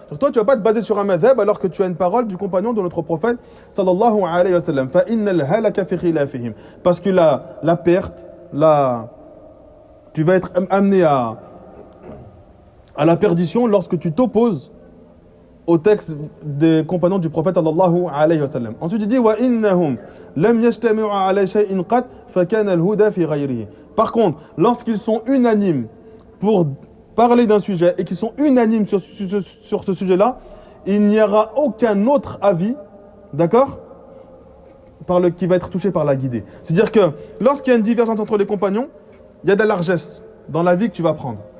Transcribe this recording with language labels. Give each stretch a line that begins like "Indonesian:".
French: Donc toi, tu ne vas pas te baser sur un madhab alors que tu as une parole du compagnon de notre prophète sallallahu alayhi wa sallam.
Arabic: فَإِنَّ الْهَلَكَ فِي خِلَافِهِمْ.
French: Parce que la perte, tu vas être amené à la perdition lorsque tu t'opposes au texte des compagnons du prophète sallallahu alayhi wa sallam. Ensuite, il dit
Arabic: وَإِنَّهُمْ لَمْ يَجْتَمِعُوا عَلَى شَيْءٍ قَدْ فَكَانَ الْهُدَى فِي غَيْرِهِ.
French: Par contre, lorsqu'ils sont unanimes pour parler d'un sujet et qu'ils sont unanimes sur ce sujet-là, il n'y aura aucun autre avis, d'accord, qui va être touché par la guidée. C'est-à-dire que lorsqu'il y a une divergence entre les compagnons, il y a de la largesse dans l'avis que tu vas prendre.